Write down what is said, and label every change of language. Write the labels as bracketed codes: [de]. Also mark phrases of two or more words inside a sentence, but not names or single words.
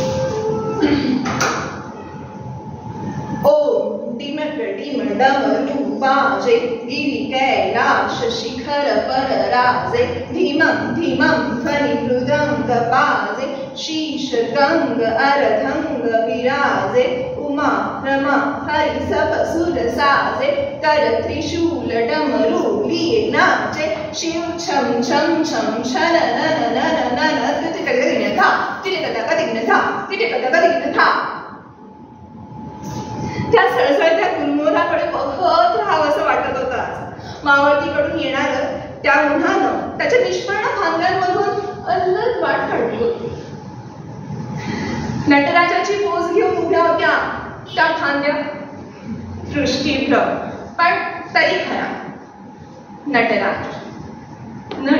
[hi] ओ डिमर डमरू बाजे गिरी कैलाश शिखर पर राजे धीमं धीमं ध्वनि मृदंग बाजे शीश गंग अर्धंग विराजे उमा रमा हरि सब सुर साजे कर त्रिशूल डमरू लिए नाचे शिव छम छम छम शन नन नन नन तिटे कदा था तिटे कदा था [mr] त्या सळसळत्या गुलमोहराकडे बघत राहावं असं वाटत होतं आज. मावळतीकडून येणारं त्या उन्हानं त्याच्या निष्पर्ण खांद्यांमधून अल्लद वाट काढली होती. नटराजाची पोज घेऊन उभ्या होत्या त्या खांद्या दृष्टीभ्रम, पण तरी खरा नटराज नट.